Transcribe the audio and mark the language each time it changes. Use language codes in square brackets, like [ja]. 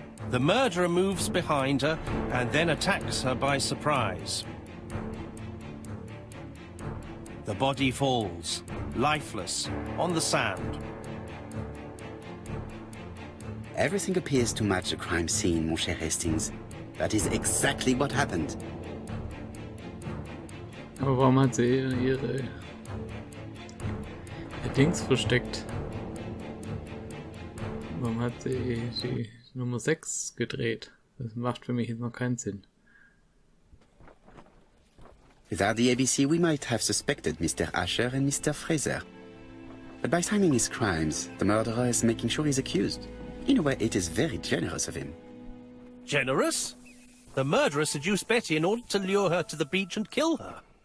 [en] The murderer moves behind her and then attacks her by surprise. The body falls. lifeless, on the sand. Everything appears to match the crime scene, [fr] mon cher [en] Hastings. That is exactly what happened. [de] Aber warum hat sie ihr Dings versteckt? Warum hat sie die Nummer 6 gedreht? Das macht für mich jetzt noch keinen Sinn. [en] Without the ABC, we might have suspected Mr. Asher and Mr. Fraser. But by timing his crimes, the murderer is making sure he's accused. In a way, it is very generous of him. Generous? The murderer seduced Betty in order to lure her to the beach and kill her.